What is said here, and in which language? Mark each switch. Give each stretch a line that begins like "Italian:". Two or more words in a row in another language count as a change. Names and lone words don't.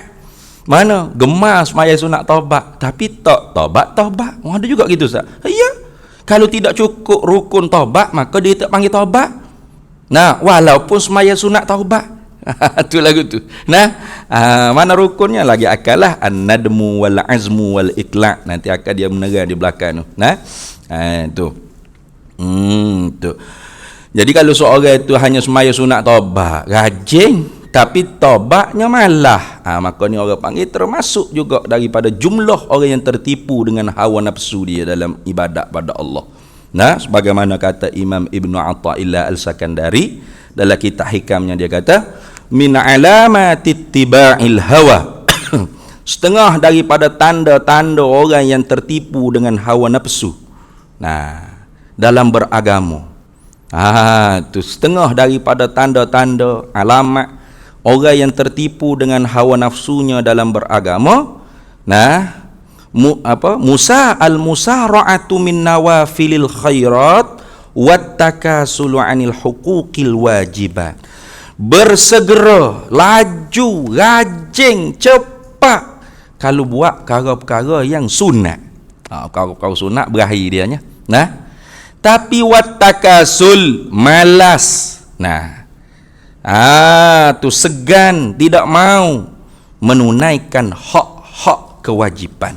Malay: Mana gemar semaya sunat taubat tapi tak taubat. Ada juga gitu Ustaz. Ya. Kalau tidak cukup rukun taubat maka dia tak panggil taubat. Nah, walaupun semaya sunat taubat. Tu lagu tu. Nah, mana rukunnya lagi akalah
Arabic: الندم والعزم والإقلاع'.
Malay: Nanti akan dia menerang di belakang tu. Nah, tu. Tu. Jadi kalau seorang itu hanya semaya sunat taubat, rajin tapi taubatnya malah, maka ni orang panggil termasuk juga daripada jumlah orang yang tertipu dengan hawa nafsu dia dalam ibadat pada Allah. Nah, sebagaimana kata Imam Ibn Athaillah Al-Sakandari dalam kitab hikamnya, dia kata
Arabic: من علامات اتباع الهوى
Malay: setengah daripada tanda-tanda orang yang tertipu dengan hawa nafsu. Nah, dalam beragama, tu setengah daripada tanda-tanda alamat orang yang tertipu dengan hawa nafsunya dalam beragama. Nah,
Arabic: موسى المسارعة من نوافل الخيرات والتكاسل عن الحقوق الواجبات.
Malay: Bersegera, laju, rajin, cepat kalau buat perkara-perkara yang sunat. Perkara-perkara sunat berakhir dianya. Nah, tapi wattakasul, malas. Nah, tu segan, tidak mau menunaikan hak-hak kewajipan.